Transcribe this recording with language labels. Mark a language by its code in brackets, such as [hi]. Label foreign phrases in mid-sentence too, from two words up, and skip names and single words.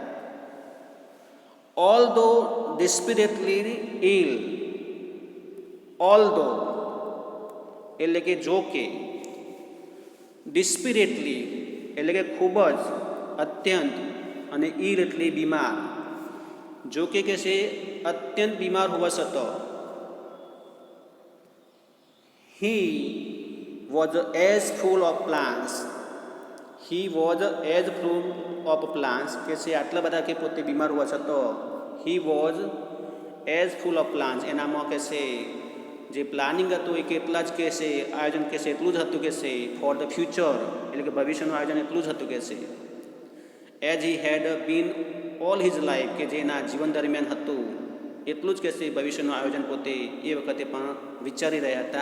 [en] all though desperately ill, all though [gu] એટલે કે જો કે, ડિસ્પિરેટલી એટલે કે ખૂબ જ, અત્યંત, અને ઇલ એટલે બીમાર. જો કે છે અત્યંત બીમાર હોવા છતાં [en] he was as full of plans, he was as full of plans [gu] કે છે આટલા બધા કે પોતે બીમાર હોવા છતાં [en] he was as full of plans, [gu] એનામાં કે છે જે પ્લાનિંગ હતું એ કેટલા જ કે છે, આયોજન કે છે એટલું જ હતું કે છે, [en] for the future [gu] એટલે કે ભવિષ્યનું આયોજન એટલું જ હતું કે છે, [en] as he had been all his life [gu] કે જે એના જીવન દરમિયાન હતું એટલું જ કે છે ભવિષ્યનું આયોજન પોતે એ વખતે પણ વિચારી રહ્યા હતા.